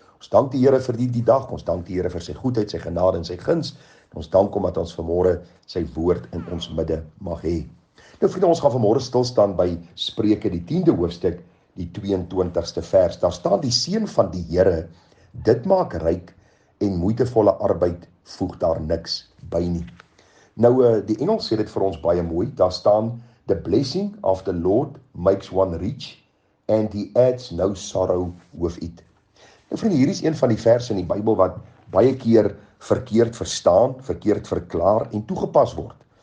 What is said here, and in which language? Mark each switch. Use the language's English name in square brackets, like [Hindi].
[Afrikaans] Ons dank die Here vir die dag, ons dank die Here vir sy goedheid, sy genade en sy guns, en ons dank hom dat ons vanmôre sy woord in ons midde mag hê. Nou vriende, ons gaan vanmôre stilstaan by Spreuke die 10de hoofstuk, die 22ste vers. Daar staan: die seën van die Here, dit maak ryk en moeitevolle arbeid voeg daar niks by nie. Nou die Engels sê dit vir ons baie mooi. Daar staan: [English] the blessing of the Lord makes one rich and he adds no sorrow with it. [Afrikaans] Nou vriende, hier is een van die verse in die Bybel wat baie keer verkeerd verstaan, verkeerd verklaar en toegepas word.